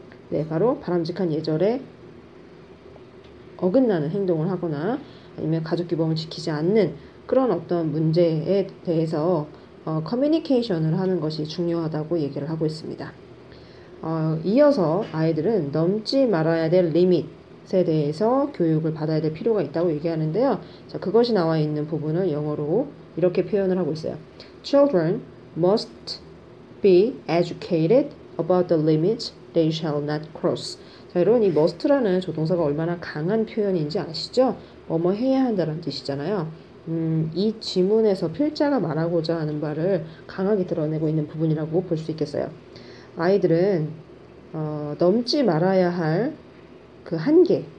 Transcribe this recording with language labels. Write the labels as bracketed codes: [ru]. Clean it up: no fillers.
[ko] 네, 바로 바람직한 예절에 어긋나는 행동을 하거나 아니면 가족 규범을 지키지 않는 그런 어떤 문제에 대해서 커뮤니케이션을 하는 것이 중요하다고 얘기를 하고 있습니다. 이어서 아이들은 넘지 말아야 될 리밋에 대해서 교육을 받아야 될 필요가 있다고 얘기하는데요. 자, 그것이 나와 있는 부분을 영어로 이렇게 표현을 하고 있어요. [en] Children must be educated about the limits they shall not cross. [ko] 자, 여러분 이 must라는 조동사가 얼마나 강한 표현인지 아시죠? 뭐뭐 해야 한다는 뜻이잖아요. 이 지문에서 필자가 말하고자 하는 바를 강하게 드러내고 있는 부분이라고 볼 수 있겠어요. 아이들은 넘지 말아야 할 그 한계,